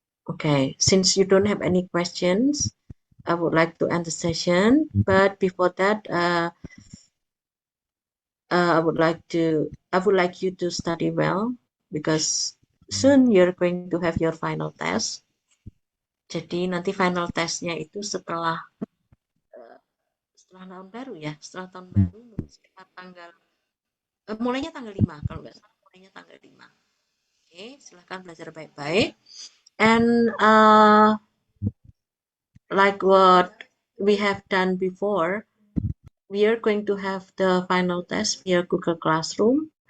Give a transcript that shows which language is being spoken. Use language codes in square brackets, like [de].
[en] Okay, since you don't have any questions, I would like to end the session. But before that, I would like you to study well because soon you're going to have your final test. [id] Jadi nanti final testnya itu setelah tahun baru ya, setelah tahun baru sekitar mulainya tanggal 5 kalau nggak salah, mulainya tanggal 5. Oke, silahkan belajar baik-baik. [en] And like what we have done before, we are going to have the final test via Google Classroom.